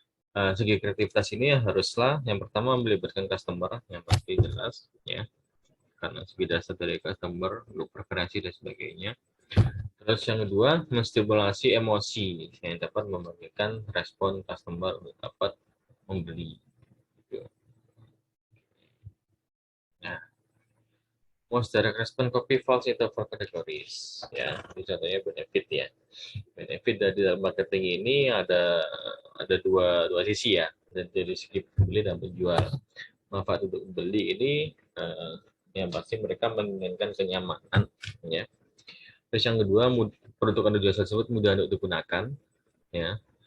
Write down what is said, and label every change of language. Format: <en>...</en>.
<id>Segi kreativitas ini haruslah yang pertama melibatkan customer, yang pasti jelas ya, karena segi dasar dari customer untuk preferensi dan sebagainya. Terus yang kedua, menstimulasi emosi yang dapat memberikan respon customer untuk dapat membeli.</id> <en>Nah, most direct response copy falls into four categories.</en> <id>Ya, ini contohnya benefit ya. Benefit dari dalam marketing ini ada dua sisi ya, dari segi pembeli dan penjual. Manfaat untuk pembeli ini yang pasti mereka menginginkan kenyamanan ya. Terus yang kedua, produk atau jasa tersebut mudah untuk digunakan ya.</id>